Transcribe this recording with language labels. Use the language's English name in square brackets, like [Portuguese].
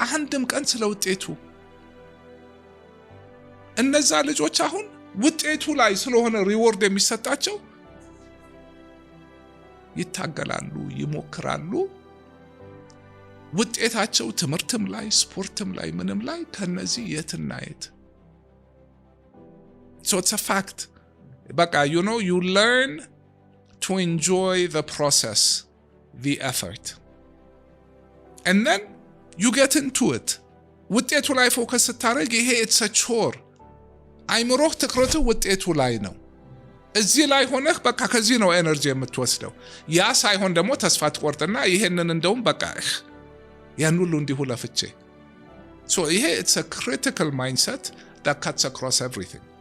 [Amharic] አንድም ቀን ስለ ውጤቱ እነዛ ልጆች አሁን ውጤቱ ላይ ስለሆነ ሪዋርድ የሚሰጣቸው ይታገላሉ፣ ይሞክራሉ። ውጤታቸው ትምህርትም ላይ ስፖርትም ላይ ምንም ላይ ከነዚህ የትና የት። [English] So it's a fact. [Amharic] በቃ [English] you learn to enjoy the process, the effort. And then you get into it. [Amharic] ውጤቱ ላይ ፎከስ ስታደርግ ይሄ [English] it's a chore. [Amharic] አይምሮህ ትኩረቱ ውጤቱ ላይ ነው። እዚህ ላይ ሆነህ በቃ ከዚህ ነው ኤነርጂ የምትወስደው። ያ ሳይሆን ደግሞ ተስፋ ትቆርጥና ይሄንን እንደውም በቃ ያን ሁሉ እንዲሁ ለፍቼ. [English] So [Amharic] ይሄ [English] it's a critical mindset that cuts across everything.